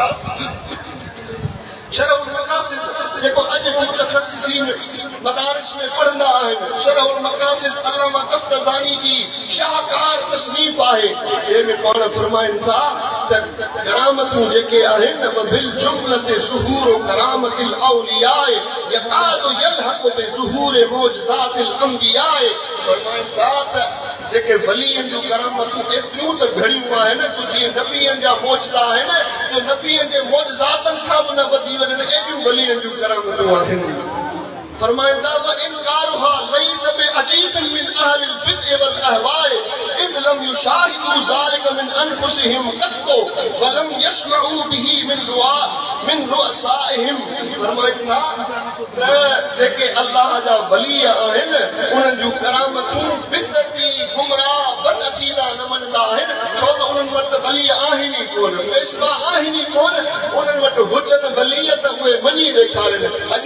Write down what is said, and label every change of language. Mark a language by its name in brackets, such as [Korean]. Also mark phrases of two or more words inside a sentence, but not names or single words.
[Sindhi] मक़ासिद जेको अॼु मुतख़स्सिसीन मदारिस में पढ़ंदा आहिनि शरहुल मक़ासिद अल्लामा तफ़्ताज़ानी जी शाहकार तसनीफ़ आहे जंहिंमें पाण फरमाइनि था त करामतूं जेके आहिनि [Arabic] بالجملة ظهور كرامات الأولياء يكاد يلحق بظهور معجزات الأنبياء [Sindhi] फरमाइनि था त जेके वलीअनि जूं करामतूं एतिरियूं त घणियूं आहिनि जो जीअं नबीअनि जा मौजज़ा आहिनि जो नबीअनि जे मौजज़ातनि खां बि न वधी वञनि एॾियूं वलीअनि जूं करामतूं आहिनि फरमाइनि था [Arabic] وإنكارها ليس بعجيب من أهل البدع والأهواء إذ لم يشاهدوا ذلك من أنفسهم قط ولم يسمعوا به من رؤسائهم [Sindhi] फरमाइनि था त जेके अल्लाह जा वली आहिनि उन्हनि जूं करामतूं बिदअती गुमराह बदअक़ीदा न मञंदा आहिनि छो त उन्हनि वटि वली आहिनि ई कोन पेशवा आहिनि ई कोन उन्हनि वटि हुजनि वली त उहे मञी ॾेखारनि अॼु